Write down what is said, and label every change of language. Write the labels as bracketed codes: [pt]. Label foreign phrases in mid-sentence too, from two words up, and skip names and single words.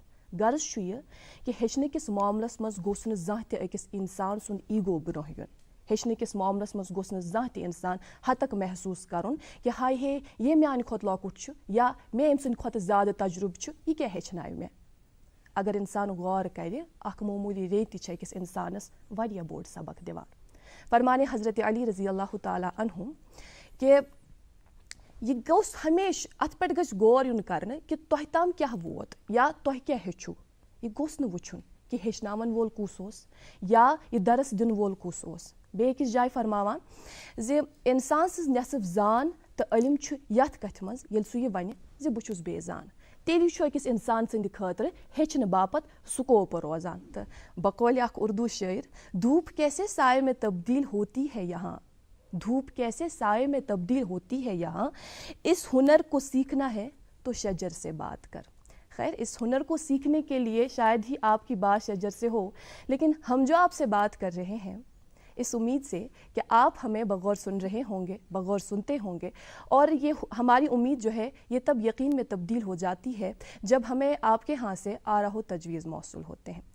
[ks] غرض چھُ یہِ کہِ ہیٚچھنہٕ کِس معاملس منٛز گوٚژھ نہٕ زانٛہہ تہِ أکِس اِنسان سُنٛد ایٖگو برونٛہہ یُن، ہیٚچھنہٕ کِس معاملس منٛز گوٚژھ نہٕ زانٛہہ تہِ اِنسان ہتک محسوٗس کرُن کہِ ہاے ہے یہِ میانہِ کھۄتہٕ لۄکُٹ چھُ، یا مےٚ أمۍ سٕنٛدِ کھۄتہٕ زیادٕ تجرُبہٕ چھُ، یہِ کیٛاہ ہیٚچھنایہِ مےٚ۔ اگر اِنسان غور کرِ، اکھ معموٗلی ریٚتۍ تہِ چھِ أکِس اِنسانس واریاہ بوٚڑ سبق دِوان۔ فرمانے حضرت علی رضی اللہ تعالیٰ عنہ کہ یہ گوٚژھ ہمیشہ اتھ پٮ۪ٹھ گژھِ غور یُن کرنہٕ کہِ تۄہہِ تام کیٛاہ ووت یا تۄہہِ کیٛاہ ہیٚچھِو، یہِ گوٚژھ نہٕ وٕچھُن کہِ ہیٚچھناون وول کُس اوس یا یہِ درس دِنہٕ وول کُس اوس۔ بیٚیہِ أکِس جایہِ فرماوان زِ اِنسان سٕنٛز نٮ۪صٕف زان تہٕ علم چھُ یتھ کتھِ منٛز ییٚلہِ سُہ یہِ ونہِ زِ بہٕ چھُس بے زان، تیلی چھُ أکِس اِنسان سٕنٛدِ خٲطرٕ ہیٚچھنہٕ باپتھ سکوپ روزان. تہٕ بقولِ اکھ اردو شٲعر [ur] دھوپ کیسے سائے میں تبدیل ہوتی ہے یہاں دھوپ کیسے سائے میں تبدیل ہوتی ہے یہاں اس ہنر کو سیکھنا ہے تو شجر سے بات کر. خیر اس ہنر کو سیکھنے کے لیے شاید ہی آپ کی بات شجر سے ہو, لیکن ہم جو آپ سے بات کر رہے ہیں اس امید سے کہ آپ ہمیں بغور سن رہے ہوں گے, بغور سنتے ہوں گے, اور یہ ہماری امید جو ہے یہ تب یقین میں تبدیل ہو جاتی ہے جب ہمیں آپ کے ہاں سے آراہ و تجویز موصول ہوتے ہیں.